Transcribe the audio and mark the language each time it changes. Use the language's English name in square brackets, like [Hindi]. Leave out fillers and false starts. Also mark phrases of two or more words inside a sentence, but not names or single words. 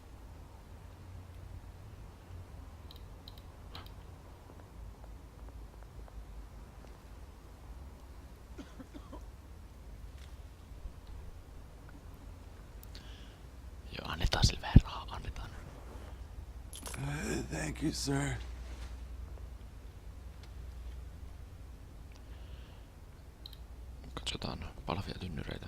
[Finnish] Joo, annetaan sille vähän rahaa, annetaan. [English] Thank you, sir. [Finnish] Katsotaan palavia tynnyreitä.